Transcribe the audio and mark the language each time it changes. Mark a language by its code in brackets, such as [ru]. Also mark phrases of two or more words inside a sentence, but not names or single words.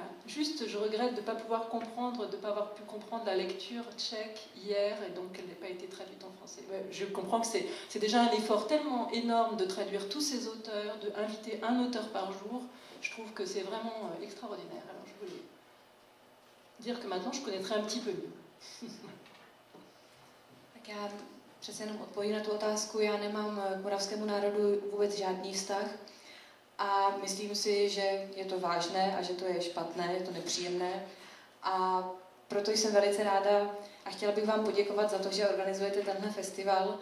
[fr] Juste, je regrette de ne pas pouvoir comprendre, de ne pas avoir pu comprendre la lecture tchèque hier et donc qu'elle n'ait pas été traduite en français. Je comprends que c'est déjà un effort tellement énorme de traduire tous ces auteurs, d'inviter un auteur par jour. Je trouve que c'est vraiment extraordinaire. Alors je voulais dire que maintenant je connaîtrai un petit peu mieux. [cs] Tak já přece jenom odpovím na tu otázku. Já nemám k moravskému národu vůbec žádný vztah. A myslím si, že je to vážné a že to je špatné, je to nepříjemné. A proto jsem velice ráda a chtěla bych vám poděkovat za to, že organizujete tenhle festival.